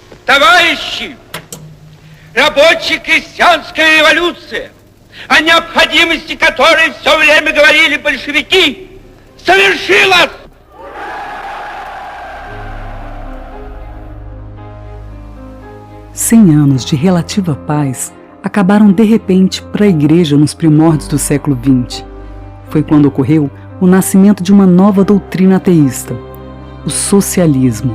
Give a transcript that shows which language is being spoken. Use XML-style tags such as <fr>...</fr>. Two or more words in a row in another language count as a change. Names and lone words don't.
<ru>Товарищи, рабочая крестьянская революция, о необходимости которой все время говорили большевики, совершилась!</ru> <pt>Cem anos de relativa paz acabaram de repente para a Igreja nos primórdios do século XX. Foi quando ocorreu o nascimento de uma nova doutrina ateísta, o socialismo.</pt>